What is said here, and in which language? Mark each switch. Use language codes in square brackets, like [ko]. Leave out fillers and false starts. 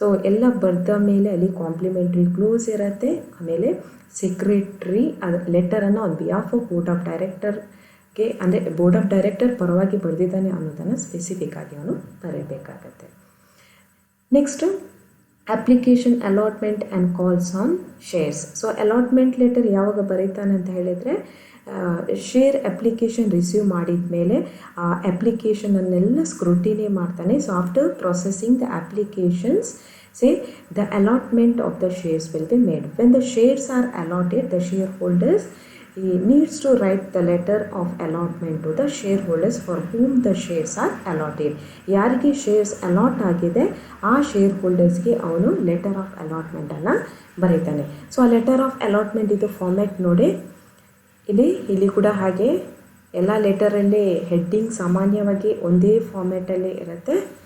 [kn] ಎಲ್ಲ ಬರೆದ ಮೇಲೆ ಅಲ್ಲಿ ಕಾಂಪ್ಲಿಮೆಂಟ್ರಿ ಕ್ಲೋಸ್ ಇರುತ್ತೆ. ಆಮೇಲೆ secretary ಲೆಟರನ್ನು [en] on behalf of board of ಡೈರೆಕ್ಟರ್ಗೆ, [kn] ಅಂದರೆ ಬೋರ್ಡ್ ಆಫ್ ಡೈರೆಕ್ಟರ್ ಪರವಾಗಿ ಬರೆದಿದ್ದಾನೆ ಅನ್ನೋದನ್ನು ಸ್ಪೆಸಿಫಿಕ್ ಆಗಿ ಅವನು ಬರೀಬೇಕಾಗತ್ತೆ. [en] Next application allotment and calls on shares. [kn] Allotment letter ಯಾವಾಗ ಬರೀತಾನೆ ಅಂತ ಹೇಳಿದರೆ, ಶೇರ್ ಅಪ್ಲಿಕೇಶನ್ ರಿಸೀವ್ ಮಾಡಿದ ಮೇಲೆ ಆ ಅಪ್ಲಿಕೇಶನನ್ನೆಲ್ಲ ಸ್ಕ್ರೂಟಿನಿ ಮಾಡ್ತಾನೆ. [en] After processing the applications, the allotment of the shares will be made. When the shares are allotted, the shareholders needs to write the letter of allotment to the shareholders for whom the shares are allotted. [kn] ಯಾರಿಗೆ shares allot ಆಗಿದೆ ಆ share ಹೋಲ್ಡರ್ಸ್ಗೆ ಅವನು letter of ಅಲಾಟ್ಮೆಂಟನ್ನು ಬರೀತಾನೆ. ಆ letter of allotment ಇದು format ನೋಡಿ. ಇಲ್ಲಿ ಕೂಡ ಹಾಗೆ ಎಲ್ಲ ಲೆಟರಲ್ಲಿ ಹೆಡ್ಡಿಂಗ್ ಸಾಮಾನ್ಯವಾಗಿ ಒಂದೇ ಫಾರ್ಮ್ಯಾಟಲ್ಲಿ ಇರುತ್ತೆ.